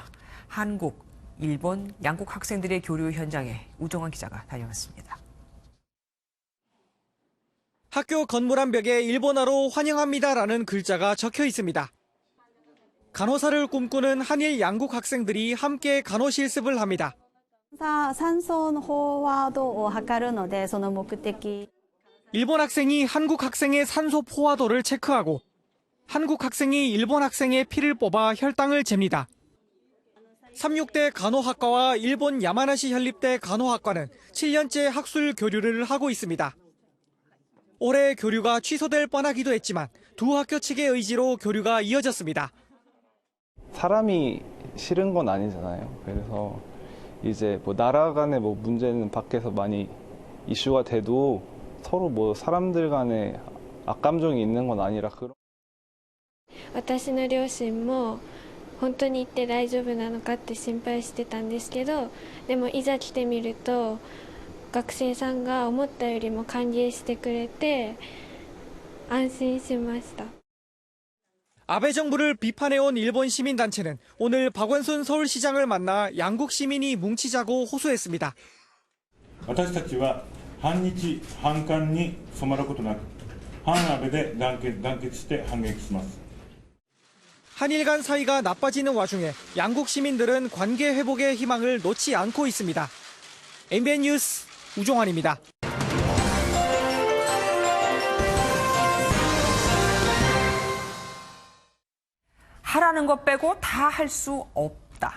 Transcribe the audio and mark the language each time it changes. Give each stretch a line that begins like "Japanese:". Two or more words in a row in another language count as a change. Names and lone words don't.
Korean: 한국, 일본, 양국 학생들의 교류 현장에 우정환 기자가 다녀왔습니다. 학교 건물 한 벽에 일본어로 환영합니다라는 글자가 적혀 있습니다. 간호사를 꿈꾸는 한일 양국 학생들이 함께 간호 실습을 합니다.
Japanese: 酸素の飽和度を測るのでその目的
Korean: 일본 학생이 한국 학생의 산소 포화도를 체크하고 한국 학생이 일본 학생의 피를 뽑아 혈당을 잽니다. 36대 간호학과와 일본 야마나시 현립대 간호학과는 7년째 학술 교류를 하고 있습니다. 올해 교류가 취소될 뻔하기도 했지만 두 학교 측의 의지로 교류가 이어졌습니다. 사람이 싫은 건 아니잖아요. 그래서 이제 나라 간의 문제는 밖에서 많이 이슈가 돼도 서로 사람들 간에 악감정이 있는 건 아니라 그런.
Japanese: 私の両親も本当に行って大丈夫なのかって心配してたんですけど、でもいざ来てみると学生さんが思ったよりも歓迎してくれて安心しました。
Korean: 아베 정부를 비판해온 일본 시민단체는 오늘 박원순 서울시장을 만나 양국 시민이 뭉치자고 호소했습니다.
Japanese: 私たちは反日反韓に染まることなく反安倍で団結して反撃します。
Korean: 한일 간 사이가 나빠지는 와중에 양국 시민들은 관계 회복의 희망을 놓지 않고 있습니다. MBN 뉴스 우종환입니다. 하라는 것 빼고 다 할 수 없다.